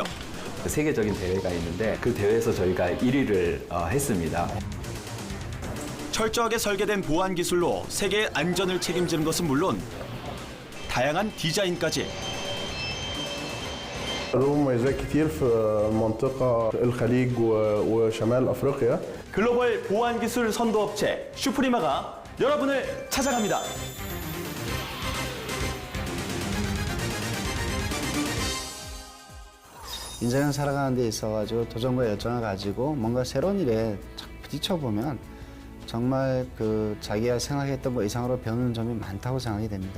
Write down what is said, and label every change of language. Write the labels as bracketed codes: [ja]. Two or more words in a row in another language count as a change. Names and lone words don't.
[ko] 세계적인 대회가 있는데 그 대회에서 저희가 1위를 했습니다. 철저하게 설계된 보안 기술로 세계의 안전을 책임지는 것은 물론 다양한 디자인까지. [ar] له مميزات كتير في منطقة الخليج وشمال أفريقيا. [ko] 글로벌 보안 기술 선도 업체 슈프리마가 여러분을 찾아갑니다. 인생은 살아가는 데 있어가지고 도전과 열정을 가지고 뭔가 새로운 일에 부딪혀보면 정말 그 자기가 생각했던 것 이상으로 배우는 점이 많다고 생각이 됩니다.